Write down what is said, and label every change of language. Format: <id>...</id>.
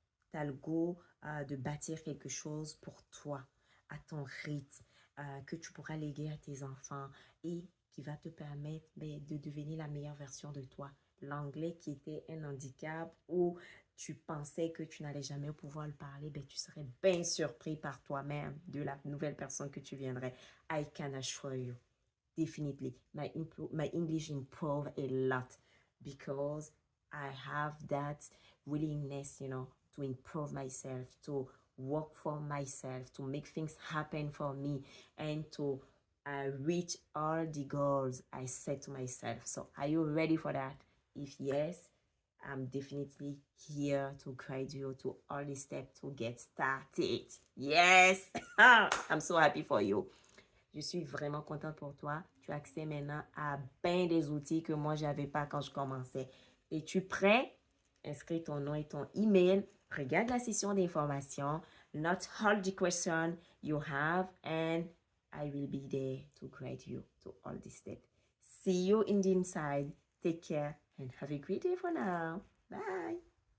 <fr>Tu as le goût de bâtir quelque chose pour toi, à ton rythme, que tu pourras léguer à tes enfants et qui va te permettre de devenir la meilleure version de toi. L'anglais qui était un handicap ou tu pensais que tu n'allais jamais pouvoir le parler, tu serais bien surpris par toi-même de la nouvelle personne que tu viendrais.</fr> <en>I can assure you, definitely, my English improved a lot because I have that willingness, to improve myself, to work for myself, to make things happen for me, and to reach all the goals I set to myself. So, are you ready for that? If yes, I'm definitely here to guide you to all the steps to get started. Yes! I'm so happy for you.</en> <fr>Je suis vraiment contente pour toi. Tu as accès maintenant à bien des outils que moi, je n'avais pas quand je commençais. Es-tu prêt? Inscris ton nom et ton email. Regarde la session d'information.</fr> <en>Not all the question you have and I will be there to guide you to all the steps. See you in the inside. Take care and have a great day for now. Bye.</en>